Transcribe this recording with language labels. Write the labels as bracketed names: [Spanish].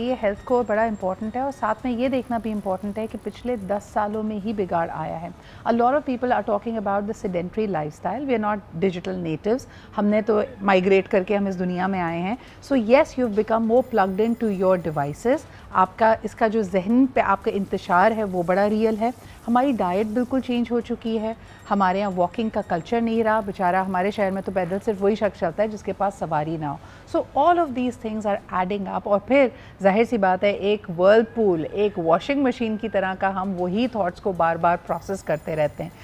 [Urdu] یہ health score بڑا important ہے, اور ساتھ میں یہ دیکھنا بھی امپورٹنٹ ہے کہ پچھلے 10 سالوں میں ہی بگاڑ آیا ہے. [English] A lot of people are talking about the sedentary lifestyle. We are not digital natives. [Urdu] ہم نے تو مائگریٹ کر کے ہم اس دنیا میں آئے ہیں. [English] So yes, you've become more plugged into your devices. [Urdu] آپ کا اس کا جو ذہن پہ آپ کا انتشار ہے وہ بڑا ریئل ہے. ہماری ڈائٹ بالکل چینج ہو چکی ہے. ہمارے یہاں واکنگ کا کلچر نہیں رہا. بیچارہ ہمارے شہر میں تو پیدل صرف وہی شخص چلتا ہے جس کے پاس سواری نہ ہو. [English] So all of these things are adding up. [Urdu] اور پھر ظاہر سی بات ہے, ایک ورل پول, ایک واشنگ مشین کی طرح کا ہم وہی تھاٹس کو بار بار پروسیس کرتے رہتے ہیں.